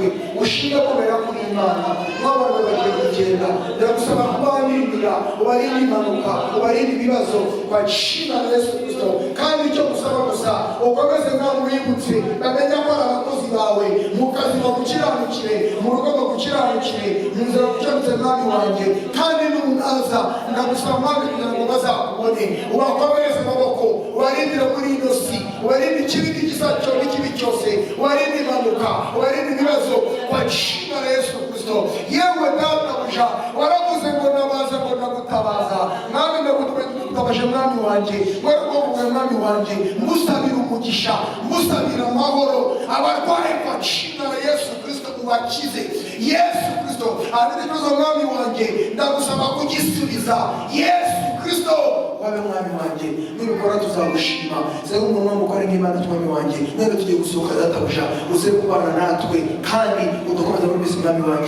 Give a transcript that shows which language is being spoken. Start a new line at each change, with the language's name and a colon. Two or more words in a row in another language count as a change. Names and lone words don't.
Rundi: Ushimira kubera kuri Imana. Nk'abantu bagiye kugenda, ndagusaba kubarindira, ubarinde impanuka, ubarinde ibibazo
Swahili: kwa jina la Yesu Kristo.
Rundi: Kandi icyo gusaba gusa ukomeze nkaho wibutse, bamenya ko ari abakozi bawe, mu kazi bagukiranukire, mu rugo bagukiranukire, mu nzira bagukiranukire mwami wanjye. Kandi n'umunaza ndagusaba mwami kugira ngo bazakubone, ubakomereze amaboko, ubarindire muri ino si, ubarinde ikibi n'igisaco n'ikibi cyose, ubarinde impanuka, ubarinde ibibazo
Swahili: kwa jina la Yesu Kristo.
Rundi: Yewe databuja waravuze ngo nabaza ngo ndagutabaza, mwami ndagutabaje mwami wanjye, wari kuvuga mwami wanjye, musabira umugisha, musabira amahoro, abarwaye
Swahili: kwa jina la Yesu Kristo
Rundi: ubakize. Yesu Kristo afite ikibazo mwami wanjye, ndagusaba kugisubiza. Yesu Kristo wabe mwami wanjye, nibikora tuzagushima. Zewe umuntu wamukora nk'Imana mwami wanjye, none tugiye gusohoka databuja, uze kubana natwe kandi udukomeza muri bisi mwami wanjye.